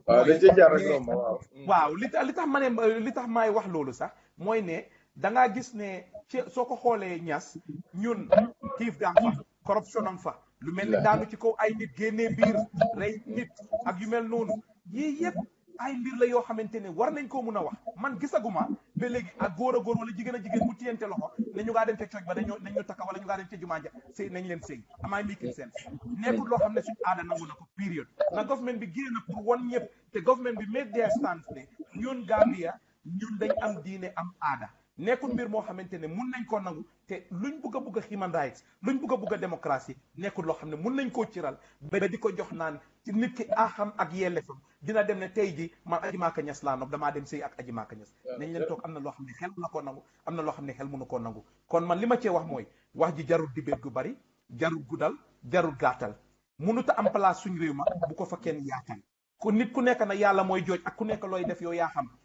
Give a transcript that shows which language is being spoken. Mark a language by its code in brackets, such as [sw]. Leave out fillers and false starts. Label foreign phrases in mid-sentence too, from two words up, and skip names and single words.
[wo] waaw li tax maay wax loolu sax mooy ne dangaa gis ne ci soo ko xoolee Ñas ñun xiif gaa fa corruption am fa lu mel ni daanu ci kaw ay nit génnee biir rey nit ak yu mel noonu yii yëpp ay mbir la yoo xamante ne war nañ koo mun a wax man gisaguma ba léegi ak góor a góor wala jigéen a jigéen bu tiyente loxo ne ñu ngaa dem ca cooj ba nañ ñu takka wala ñu ngaa dem ca jumaa ja sëy nañ leen sëy amaay [en] making sense [wo] nekkul loo xam ne suñu aada nangu na ko période na government bi génn pour won ñëpp te government bi [en] make their stance [wo] ne ñun Gambia ñun dañ am diine am aada nekkul mbir moo xamante ne mun nañ koo nangu te luñ bugg a bugg a [en] human rights [wo] luñ bugg a bugg a démocratie nekkul loo xam ne mun nañ koo ciral ba di ko jox naan ci nit ki axam ak yellefam dina dem ne tey ji man Aji Maka Ñas laa nopp damaa dem sëy ak Aji Maka Ñas nañ leen toog am na loo xam ne xel mun na koo nangu am na loo xam ne xel mënu koo nangu kon man li ma cee wax mooy wax ji jarul dibéet gu bari jarul guddal jarul gàttal munuta am place suñ réew ma bu ko fa kenn yaatal ku nit ku nekk na yàlla mooy jooj ak ku nekk looy def yow yaa xam